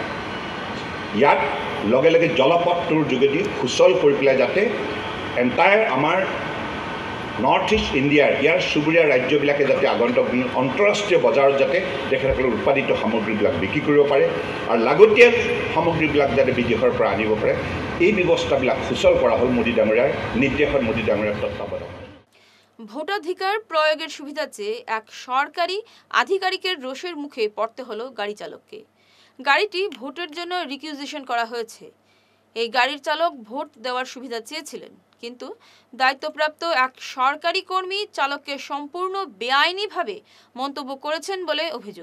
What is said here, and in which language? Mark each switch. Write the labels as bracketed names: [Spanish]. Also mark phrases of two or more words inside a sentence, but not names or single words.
[Assamese] ইয়াত লগে লগে জলপথটোৰ যোগেদি সুচল কৰি পেলাই যাতে এণ্টায়াৰ আমাৰ নৰ্থ ইষ্ট ইণ্ডিয়াৰ ইয়াৰ চুবুৰীয়া ৰাজ্যবিলাকে যাতে আগন্তুক দিনত আন্তঃৰাষ্ট্ৰীয় বজাৰত যাতে তেখেতসকলে উৎপাদিত সামগ্ৰীবিলাক বিক্ৰী কৰিব পাৰে আৰু লাগতিয়াল সামগ্ৰীবিলাক যাতে বিদেশৰ পৰা আনিব পাৰে এই ব্যৱস্থাবিলাক সুচল কৰা হ'ল মোদী ডাঙৰীয়াৰ নিৰ্দেশত মোদী ডাঙৰীয়াৰ তত্ত্বাৱধানত [Bangla] ভোটাধিকার প্রয়োগের সুবিধা চেয়ে এক সরকারি আধিকারিকের রোষের মুখে পড়তে হলো গাড়ি চালককে গাড়িটি ভোটের জন্য রিকিউজিশন করা হয়েছে এই গাড়ির চালক ভোট দেওয়ার সুবিধা চেয়েছিলেন কিন্তু দায়িত্বপ্রাপ্ত এক সরকারি কর্মী চালককে সম্পূর্ণ বেআইনিভাবে মন্তব্য করেছেন বলে অভিযোগ